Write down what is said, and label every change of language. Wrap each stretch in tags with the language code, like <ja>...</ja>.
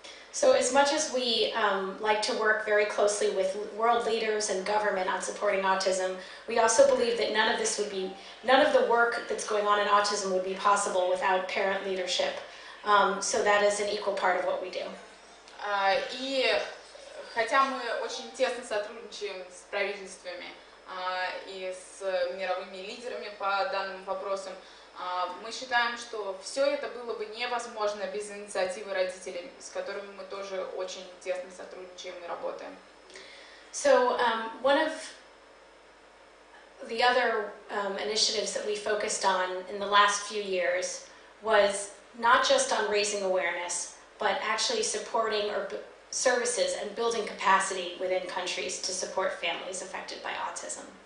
<en>So as much as we like to work very closely with world leaders and government on supporting autism, we also believe that none of the work that's going on in autism would be possible without parent leadership. So that is an equal part of what we do.</en> <ru>И хотя мы очень тесно сотрудничаем с правительствами и с мировыми лидерами по данным вопросам, мы считаем, что все это было бы невозможно без инициативы родителей, с которыми мы тоже очень тесно сотрудничаем и работаем.</ru> <en>So one of the other initiatives that we focused on in the last few years was not just on raising awareness, but actually supporting services and building capacity within countries to support families affected by autism.</en>